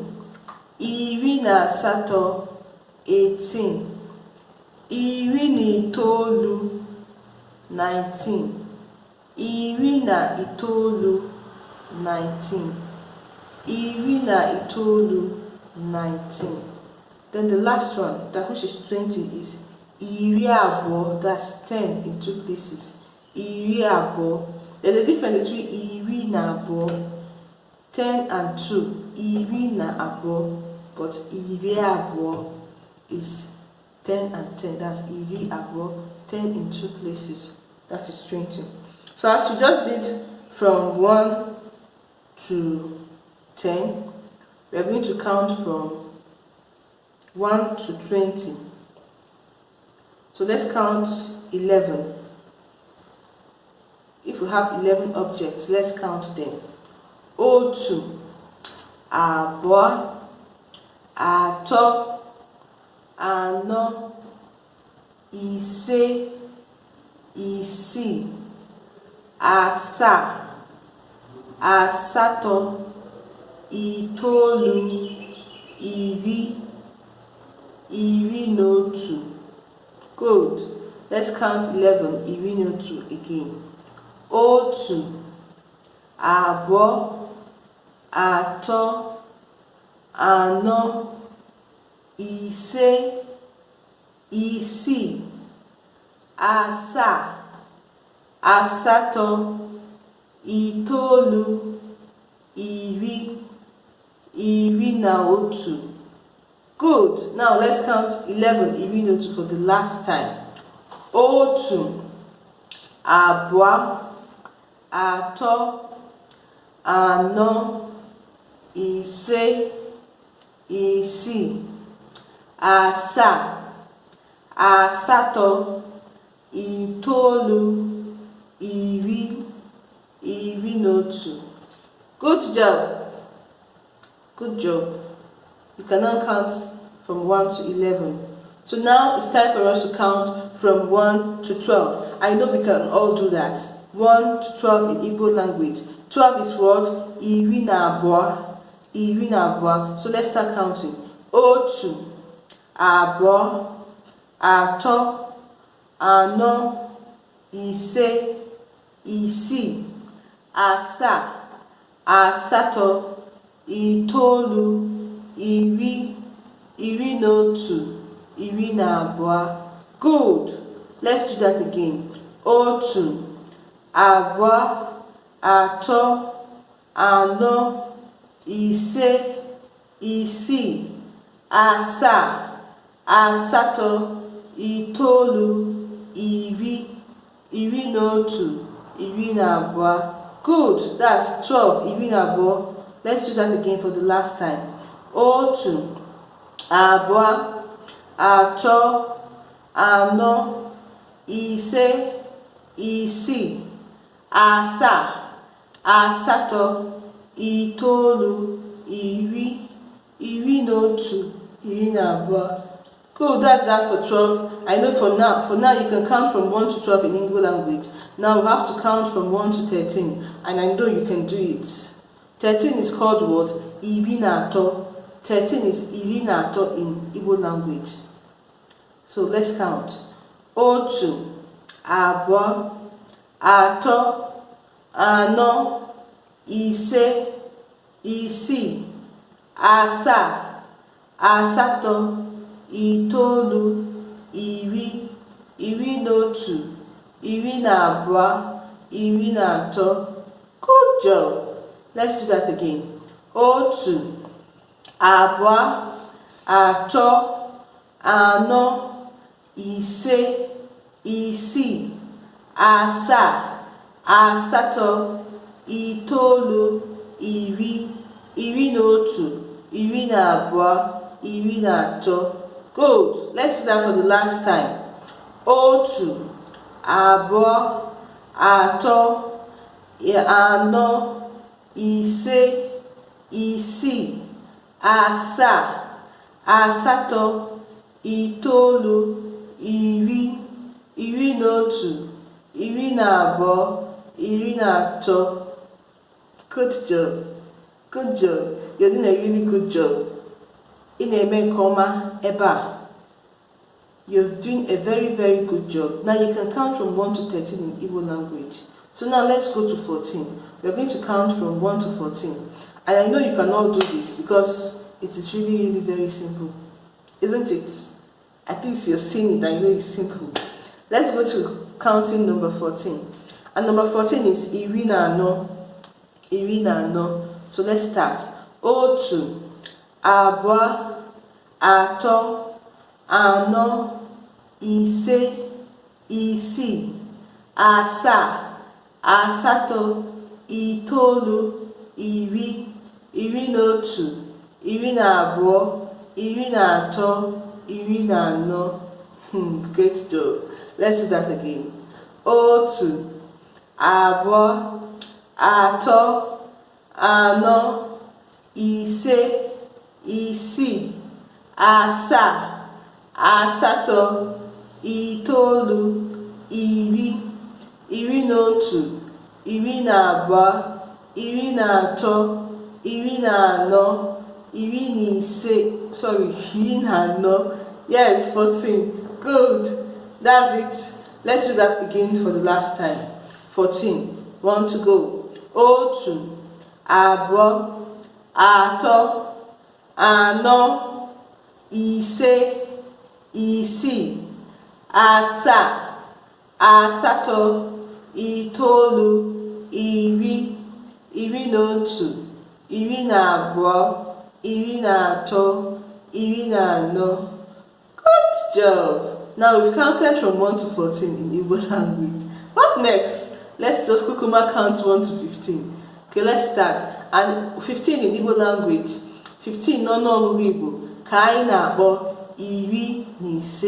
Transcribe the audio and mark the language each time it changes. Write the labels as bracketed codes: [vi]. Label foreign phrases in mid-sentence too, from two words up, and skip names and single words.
[ig] Iri na asato, 18. Iri na itoolu, 19. Iri na itoolu, 19. Iri na itoolu, 19. [en] Then the last one, that which is 20, is [ig] iri abo. [en] That's 10 in 2 places. [ig] Iri abo. [en] There's a difference between [ig] iri na abo, [en] 10 and 2. [ig] Iri na abo, [en] but [ig] iri abo [en] is 10 and 10. That's [ig] iri abo, [en] 10 in 2 places. That is 20. So as you just did from 1 to 10, we are going to count from 1 to 20. So let's count 11. If if we have 11 objects, let's count them. [ig] Otu, abụọ, atọ, anọ, ise, isii, asaa, asatọ, itoolu, iri, iri na otu. [en] Good. Let's count 11, [ig] iri na otu [en] again. [ig] Otu, abụọ, atọ, anọ, ise, isii, asaa, asatọ, itoolu, iri, iri na otu. [en] Good. Now let's count 11, [ig] iri na otu [en] for the last time. [ig] Otu, abụọ, atọ, anọ, ise, isii, asaa, asatọ, itoolu, iri, iri na otu. [en] Good job. Good job. You can now count from 1 to 11. So now it's time for us to count from 1 to 12. I know we can all do that. 1 to 12 in Igbo language. 12 is what? [ig] Iri na abụọ. Iri na abụọ. [en] So let's start counting. [ig] Otu, abụọ, atọ, anọ, ise, isii, asaa, asatọ, itoolu, iri, iri na otu, iri na abụọ. [en] Good. Let's do that again. Otu, abụọ, atọ, anọ, ise, isii, asaa, asatọ, itoolu, iri, iri na otu, iri na abụọ. Good. That's 12, [ig] iri na abụọ. [en] Let's do that again for the last time. Otu, abụọ, atọ, anọ, ise, isii, asaa, asatọ, itoolu, iri, iri na otu, iri na abụọ. Cool, that's that for 12. I know for now you can count from 1 to 12 in Igbo language. Now we have to count from 1 to 13, and I know you can do it. 13 is called what? [ig] Iri na atọ. [en] 13 is [ig] iri na atọ [en] in Igbo language. So let's count. [ig] Otu, abụọ, atọ, anọ, ise, isii, asaa, asatọ, itoolu, iri, iri na otu, iri na abụọ, iri na atọ. [en] Good job. Let's do that again. [ig] Otu, abụọ, atọ, anọ, ise, isii, asaa, asatọ, itoolu, iri, iri na otu, iri na abụọ, iri na atọ. [en] Good. Let's do that for the last time. [ig] Otu, abụọ, atọ, anọ, ise, isii, asaa, asatọ, itoolu, iri, iri na otu, iri na abụọ, iri na atọ. [en] Good job. Good job. You're doing a really good job. [ig] Ị-na-eme nke ọma ebe a. [en] You're doing a very, very good job. Now you can count from 1 to 13 in Igbo language. So now let's go to 14. We're going to count from 1 to 14. And I know you can all do this because it is really, really very simple. Isn't it? I think you're seeing it, I know it's simple. Let's go to counting number 14. And number 14 is [ig] iri na anọ. Iri na anọ. [en] So let's start. [ig] Otu, abụọ, atọ, anọ, ise, isii, asaa, asatọ, itoolu, iri, iri na otu, iri na abụọ, iri na atọ, iri na anọ. [en] Great job. Let's do that again. [ig] Otu, abụọ, atọ, anọ, ise, isii, asaa, asatọ, itoolu, iri, iri na otu, iri na abụọ, iri na atọ, iri na anọ, iri na ise, iri na anọ. [en] Yes, 14. Good. That's it. Let's do that again for the last time. 14. 1 to go. [ig] Otu, abụọ, atọ, anọ, ise, isii, asaa, asatọ, itoolu, iri, iri na otu, iri na abụọ, iri na atọ, iri na anọ. [en] Good job. Now we've counted from 1 to 14 in Igbo language. What next? Let's just quickly count 1 to 15. Okay, let's start. And 15 in Igbo language. [ig] 15 n'ọnụọgụgụ Igbo ka anyị na-akpọ iri na ise.